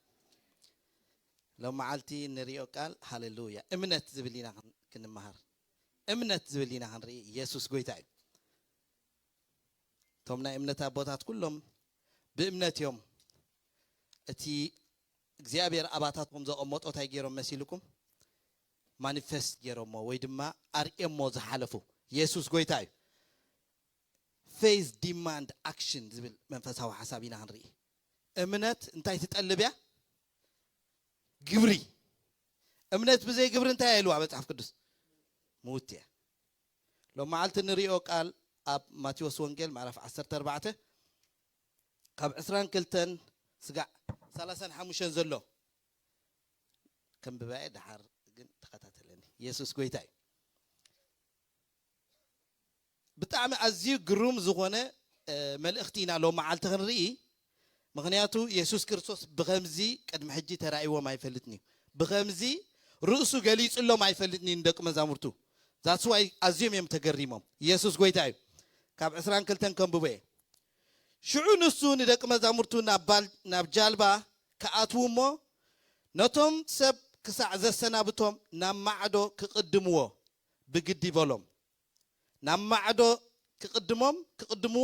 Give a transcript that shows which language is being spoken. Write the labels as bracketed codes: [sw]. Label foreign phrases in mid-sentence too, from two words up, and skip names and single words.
[ti] ለማዓልቲ ንሪኦ ቃል ሃሌሉያ እምነት ዝብሊና ክንመሃር እምነት ዝብሊና ክንርኢ ኢየሱስ ጎይታይ ቶም ናይ እምነት አቦታት ኩሎም ብእምነት እዮም እቲ እግዚአብሔር አባታትኩም ዘቀመጦ ታይ ገይሮም መሲልኩም ማኒፌስት ገይሮሞ ወይ ድማ አርኤሞ ዝሓለፉ ኢየሱስ ጎይታይ [en] faith demand action [ti] ዝብል መንፈሳዊ ሐሳብ ኢና ክንርኢ እምነት እንታይ ትጠልብያ ግብሪ እምነት ብዘይ ግብሪ እንታይ አይሉ መጽሐፍ ቅዱስ ሞትያ ለማዓልቲ ንሪኦ ቃል ኣብ ማቴዎስ ወንጌል ምዕራፍ 14 ካብ 22 ስጋዕ 35 ዘሎ ከም ብባይ ድሓር ግን ተኸታተለኒ ኢየሱስ ጎይታይ ብጣዕሚ ኣዝዩ ግሩም ዝኾነ መልእኽቲ ኢና ለማዓልቲ ክንርኢ ምክንያቱ ኢየሱስ ክርስቶስ ብኸምዚ ቅድሚ ሕጂ ተራእይዎም ኣይፈልጥኒ ብኸምዚ ርእሱ ገሊጽሎም ኣይፈልጥኒ ንደቂ መዛሙርቱ [en] that's why [ti] ኣዝዮም እዮም ተገሪሞም ኢየሱስ ጎይታይ ካብ 22 ከምብበ ሽዑ ንሱ ንደቂ መዛሙርቱ ናብ ጃልባ ከኣትውሞ ነቶም ሰብ ክሳዕ ዘሰናብቶም ናብ ማዕዶ ክቅድምዎ ብግዲ በሎም ናብ ማዕዶ ክቅድምዎ